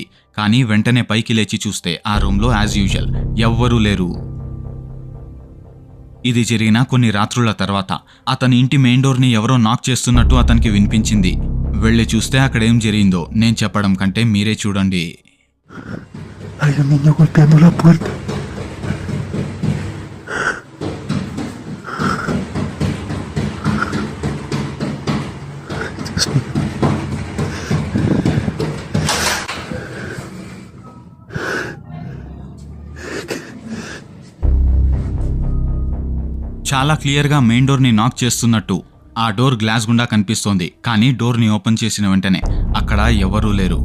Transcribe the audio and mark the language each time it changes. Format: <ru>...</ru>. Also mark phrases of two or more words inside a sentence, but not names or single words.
<te>కానీ వెంటనే పైకి లేచి చూస్తే ఆ రూమ్ లో</te> <en>as usual</en> <te>ఎవ్వరూ లేరు. ఇది జరిగిన కొన్ని రాత్రుల తర్వాత అతని ఇంటి</te> <en>main door</en> <te>ని ఎవరో నాక్ చేస్తున్నట్టు అతనికి వినిపించింది. వెళ్ళి చూస్తే అక్కడేం జరిగిందో నేను చెప్పడం కంటే మీరే చూడండి.</te> <es>Hay un niño golpeando la puerta. Dios mío.</es> <te>చాలా క్లియర్ గా</te> <en>main door</en> <te>ని నాక్ చేస్తున్నట్టు ఆ డోర్ గ్లాస్ గుండా కనిపిస్తోంది. కానీ డోర్ ని ఓపెన్ చేసిన వెంటనే అక్కడ ఎవరూ లేరు.</te>